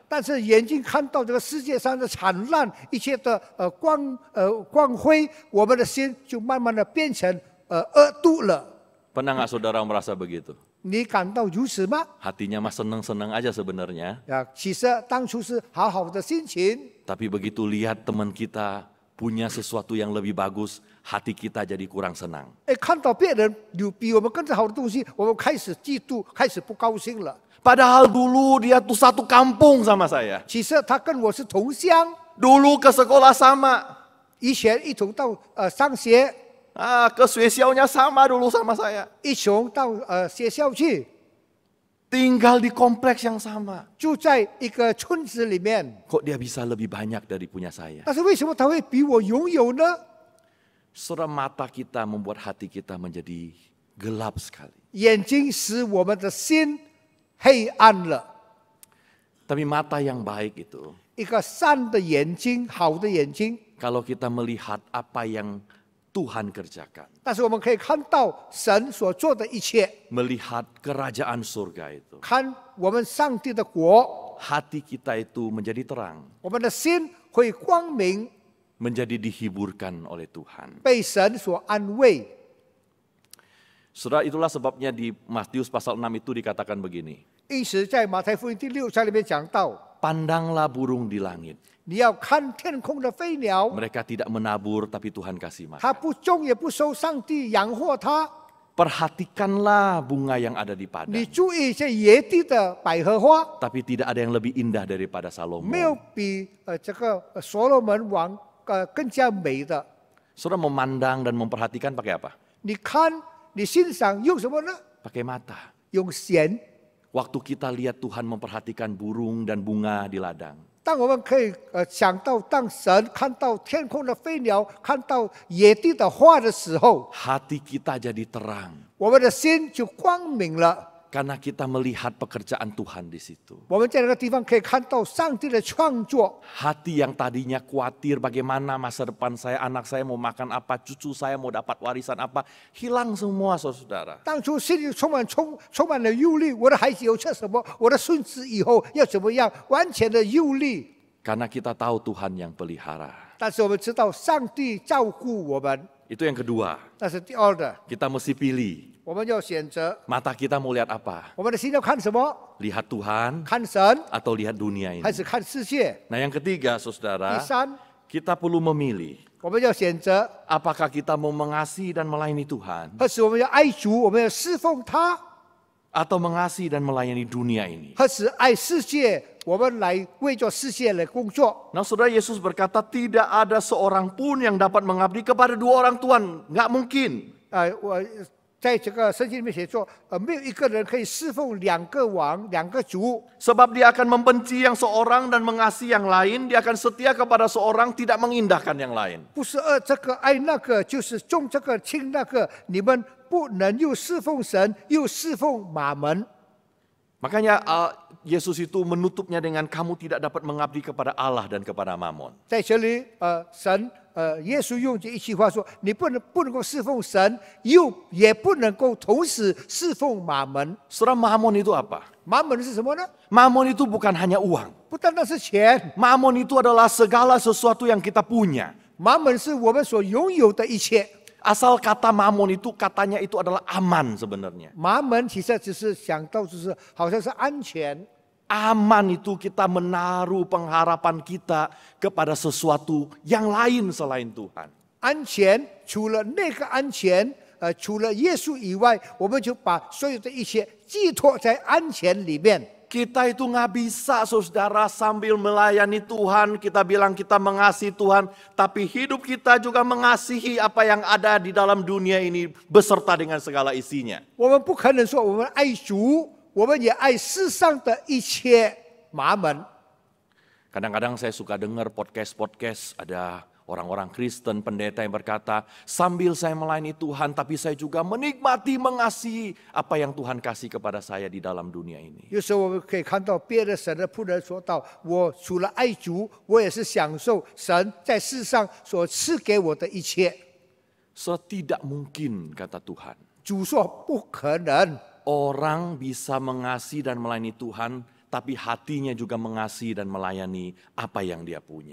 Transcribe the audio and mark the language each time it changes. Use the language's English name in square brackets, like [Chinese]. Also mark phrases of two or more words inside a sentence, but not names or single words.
[Chinese] 但是眼睛看到这个世界上的灿烂，一切的光辉，我们的心就慢慢的变成恶毒了。 [Indonesian] Pernah nggak saudara merasa begitu? [Chinese] 你感到如此吗？ [Indonesian] Hatinya mah seneng-seneng aja sebenarnya. [Chinese] 其实当初是好好的心情， [Indonesian] Tapi begitu lihat teman kita punya sesuatu yang lebih bagus, hati kita jadi kurang senang. [Chinese] 看到别人有比我们更好的东西，我们开始嫉妒，开始不高兴了。 [Indonesian] Padahal dulu dia tuh satu kampung sama saya. [Chinese] 其实他跟我是同乡， [Indonesian] Dulu ke sekolah sama. [Chinese] 以前一同到上学， [Indonesian] Ke 学校 nya sama dulu sama saya. [Chinese] 一同到学校去， [Indonesian] Tinggal di kompleks yang sama. [Chinese] 住在一个村子里面。 [Indonesian] Kok dia bisa lebih banyak dari punya saya? [Chinese] 但是为什么他会比我拥有呢？ [Indonesian] Saudara, mata kita membuat hati kita menjadi gelap sekali. [Chinese] 眼睛使我们的心黑暗了。 [Indonesian] Tapi mata yang baik itu, [Chinese] 一个善的眼睛，好的眼睛， [Indonesian] kalau kita melihat apa yang Tuhan kerjakan, [Chinese] 但是我们可以看到神所做的一切， [Indonesian] melihat kerajaan surga itu, [Chinese] 看我们上帝的国， [Indonesian] hati kita itu menjadi terang, [Chinese] 我们的心会光明， [Indonesian] menjadi dihiburkan oleh Tuhan. [Chinese] 被神所安慰。 [Indonesian] Saudara, itulah sebabnya di Matius pasal 6 itu dikatakan begini. [Chinese] 因此，在马太福音第6章里面讲到， [Indonesian] Pandanglah burung di langit. [Chinese] 你要看天空的飞鸟， [Indonesian] Mereka tidak menabur tapi Tuhan kasih [Chinese] 它 [Indonesian] makan. [Chinese] 不种也不收，上帝养活它。 [Indonesian] Perhatikanlah bunga yang ada di [Chinese] 你 [Indonesian] padang. [Chinese] 注意这野地的百合花， [Indonesian] Tapi tidak ada yang lebih indah daripada [Chinese] 没有 [Indonesian] Salomo. [Chinese] 比这个所罗门王更加美的。 [Indonesian] Saudara, memandang dan memperhatikan pakai apa? [Chinese] 你看，你欣赏用什么呢？ [Indonesian] Pakai mata. [Chinese] 用弦。 [Indonesian] Waktu kita lihat Tuhan memperhatikan burung dan bunga di ladang. [Chinese] 当我们可以想到，当神看到天空的飞鸟，看到野地的花的时候， [Indonesian] Hati kita jadi terang. [Chinese] 我们的心就光明了。 [Indonesian] Karena kita melihat pekerjaan Tuhan di situ. [Chinese] 我们在那个地方可以看到上帝的创作。 [Indonesian] Hati yang tadinya khawatir bagaimana masa depan saya, anak saya mau makan apa, cucu saya mau dapat warisan apa, hilang semua saudara. [Chinese] 当初心里充满了忧虑，我的孩子有吃什么，我的孙子以后要怎么样，完全的忧虑。 [Indonesian] Karena kita tahu Tuhan yang pelihara. [Chinese] 但是我们知道上帝照顾我们， [Indonesian] Itu yang kedua. [Chinese] 那是第二的。 [Indonesian] Kita mesti pilih. [Chinese] 我们要选择， [Indonesian] Mata kita mau lihat apa? [Chinese] 我们的心要看什么？ [Indonesian] Lihat Tuhan [Chinese] 看神 [Indonesian] atau lihat dunia ini? [Chinese] 还是看世界？ [Indonesian] Nah, yang ketiga [Chinese] 第 [Indonesian] saudara, [Chinese] 三， [Indonesian] kita perlu memilih. [Chinese] 我们要选择， [Indonesian] Apakah kita mau mengasihi dan melayani Tuhan? [Chinese] 何时我们要爱主，我们要侍奉他； [Indonesian] Atau mengasihi dan melayani dunia ini? [Chinese] 何时爱世界，我们来为着世界来工作。 [Indonesian] Nah, saudara, Yesus berkata tidak ada seorang pun yang dapat mengabdi kepada dua orang Tuhan. Nggak mungkin. [Chinese] 我在这个圣经里面写作，没有一个人可以侍奉两个王、两个主， [Indonesian] Sebab dia akan membenci yang seorang dan mengasihi yang lain. Dia akan setia kepada seorang, tidak mengindahkan yang lain. [Chinese] 不是这个爱那个，就是重这个轻那个。你们不能又侍奉神，又侍奉马门。 [Indonesian] Makanya Yesus itu menutupnya dengan kamu tidak dapat mengabdi kepada Allah dan kepada Mamon. [Chinese] 在这里，耶稣用这一句话说：“你不能够侍奉神，也不能够同时侍奉马门。 [Indonesian] Saudara, Mamon itu apa? [Chinese] 马门是什么呢？ [Indonesian] Mamon itu bukan hanya uang. [Chinese] 不单单是钱， [Indonesian] Mamon itu adalah segala sesuatu yang kita punya. [Chinese] 马门是我们所拥有的一切。 [Indonesian] Asal kata Mamon itu katanya itu adalah aman sebenarnya. [Chinese] 马门其实只是想到，就是好像是安全。 [Indonesian] Aman itu kita menaruh pengharapan kita kepada sesuatu yang lain selain Tuhan. [Chinese] 安全除了那个安全，除了耶稣以外，我们就把所有的一切寄托在安全里面。 [Indonesian] Kita itu nggak bisa saudara sambil melayani Tuhan, kita bilang kita mengasihi Tuhan, tapi hidup kita juga mengasihi apa yang ada di dalam dunia ini beserta dengan segala isinya. [Chinese] 我们不可能说我们爱主， 我们也爱世上的一切麻门。 [Indonesian] Kadang-kadang saya suka dengar podcast-podcast, ada orang-orang Kristen, pendeta yang berkata, sambil saya melayani Tuhan, tapi saya juga menikmati, mengasihi apa yang Tuhan kasih kepada saya di dalam dunia ini. [Chinese] 有时候我们可以看到别的神的仆人说到，我除了爱主，我也是享受神在世上所赐给我的一切。 [Indonesian] Tidak mungkin, kata Tuhan. [Chinese] 主说不可能， [Indonesian] Orang bisa mengasihi dan melayani Tuhan, tapi hatinya juga mengasihi dan melayani apa yang dia punya.